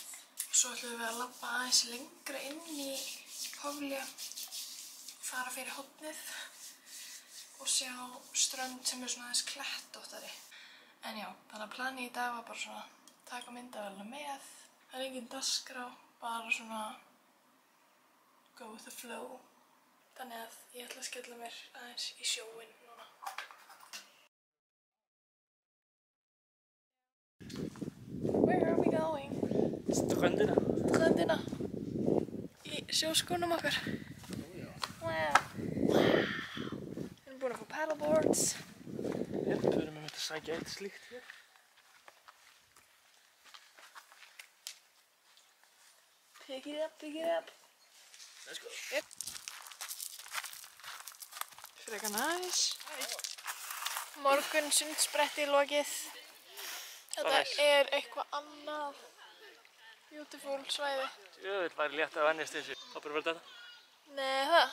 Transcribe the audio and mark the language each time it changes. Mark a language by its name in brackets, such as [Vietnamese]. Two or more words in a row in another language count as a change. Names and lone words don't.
[Icelandic] Svo ætlum við að labba aðeins lengra inn í Hoflja, fara fyrir hornið og sjá strönd sem svona aðeins klettóttari. En já, þannig að planið í dag var bara svona taka myndavélina með. Það engin dagskrá, bara svona [English] go with the flow. [Icelandic] Þannig að ég ætla að skella mér aðeins í sjóinn núna. [English] Where are we going? [Icelandic] Ströndina. Ströndina. Í sjóskónum okkar. [English] Wow. [Icelandic] Við erum búin að fá paddleboards. Við erum að sækja eitt slíkt hér. [English] Pick it up, pick it up. Let's go. Yep. [Icelandic] Frekar næs. Morgun sundspretti lokið. Þetta eitthvað annað. Beautiful svæði. Jöfull væri létt að venjast þessu. Hoppar verið þetta? Nei, það.